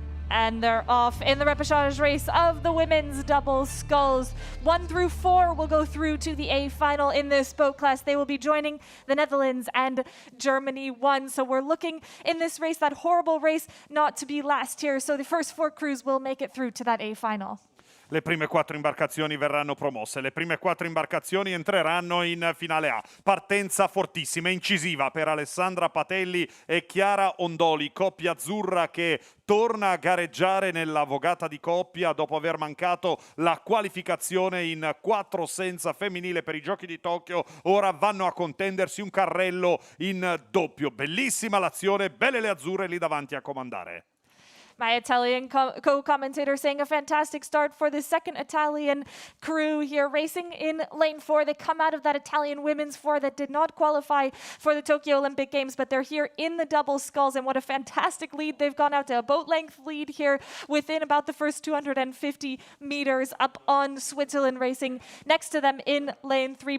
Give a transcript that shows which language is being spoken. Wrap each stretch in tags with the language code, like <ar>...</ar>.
<en>And they're off in the repechage race of the women's double sculls. 1 through 4 will go through to the A final in this boat class. They will be joining the Netherlands and Germany 1. So we're looking in this race, that horrible race, not to be last here. So the first 4 crews will make it through to that A final.</en> <it>Le prime 4 imbarcazioni verranno promosse, le prime 4 imbarcazioni entreranno in finale A. Partenza fortissima, incisiva per Alessandra Patelli e Chiara Ondoli, coppia azzurra che torna a gareggiare nella vogata di coppia dopo aver mancato la qualificazione in 4 senza femminile per i Giochi di Tokyo. Ora vanno a contendersi un carrello in doppio. Bellissima l'azione, belle le azzurre lì davanti a comandare.</it> <en>My Italian co-commentator saying a fantastic start for the second Italian crew here racing in lane 4. They come out of that Italian women's 4 that did not qualify for the Tokyo Olympic Games, but they're here in the double sculls, and what a fantastic lead. They've gone out to a boat length lead here within about the first 250 meters up on Switzerland racing next to them in lane 3.</en>